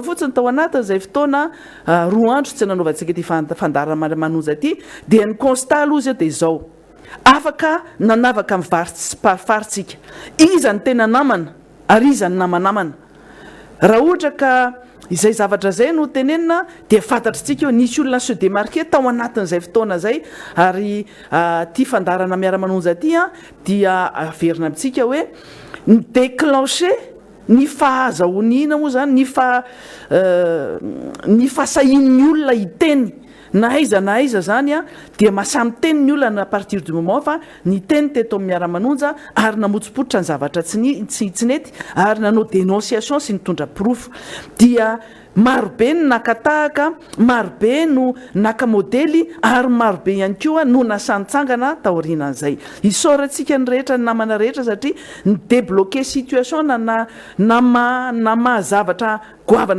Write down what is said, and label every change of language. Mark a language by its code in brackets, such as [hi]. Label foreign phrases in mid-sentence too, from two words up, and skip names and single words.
[mg] fotsiny tao anatiny zay fotoana roa andro tsy nanaovantsika ty fandarana manonja ty dia ny constat aloha zay de zao afaka nanavaka mifaritsika iza ny tena namana ary iza ny namanamana raha ohatra ka izay zavatra zay no tenenina dia fantatritsika eo nisy olona [fr] se démarquer [mg] tao anatin'izay fotoana zay ary ty fandarana miara manonja ty dia averina amintsika hoe ny déclencher ny fahazahoana moa zany ny fahasahin'ny olona hiteny na aiza zany dia masamy teny ny olona [fr] à partir du [mg] moment fa ny teny teto miara manonja ary namotsipoitra ny zavatra tsy nety ary nanao dénonciation sy nitondra proof dia marobe no nakatahaka marobe no naka modely ary marobe ihany koa no nasanitsangana taorinan'izay isaorantsika ny rehetra ny namana rehetra satria ny [fr] débloquer situation [mg] na mahazavatra goavana